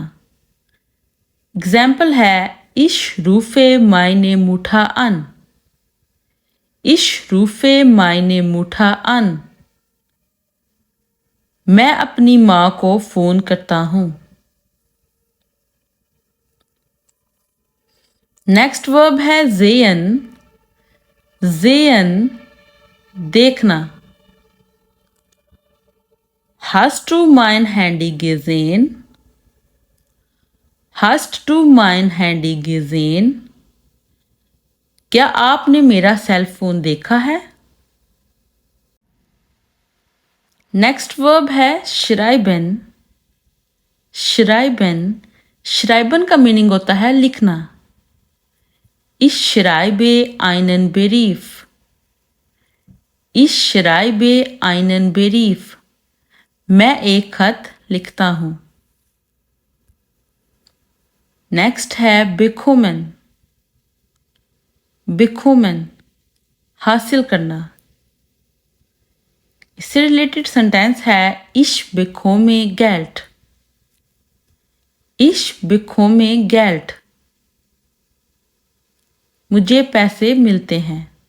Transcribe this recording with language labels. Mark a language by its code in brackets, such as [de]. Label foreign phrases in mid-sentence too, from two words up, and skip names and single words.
[hi] एग्जाम्पल है [de] Ich rufe meine Mutter an, Ich rufe meine Mutter an, [hi] मैं अपनी माँ को फोन करता हूँ। [en] next verb [hi] है [de] sehen, sehen, [hi] देखना। [de] Hast du mein Handy gesehen? Hast du mein Handy gesehen? [hi] क्या आपने मेरा सेल फोन देखा है। [en] next verb [hi] है [de] schreiben, schreiben, schreiben [hi] का मीनिंग होता है लिखना। [de] Ich schreibe einen Brief, ich schreibe einen Brief, [hi] मैं एक खत लिखता हूं। नेक्स्ट है [de] bekommen, bekommen, [hi] हासिल करना। इससे [en] related sentence [hi] है [de] Ich bekomme Geld, Ich bekomme Geld, [hi] मुझे पैसे मिलते हैं।